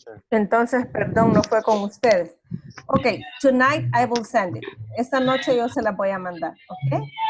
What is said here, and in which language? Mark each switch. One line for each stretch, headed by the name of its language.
Spanish: Entonces, perdón, no fue con ustedes.
English: Ok, tonight I will send it.
Spanish: Esta noche yo se las voy a mandar, ok.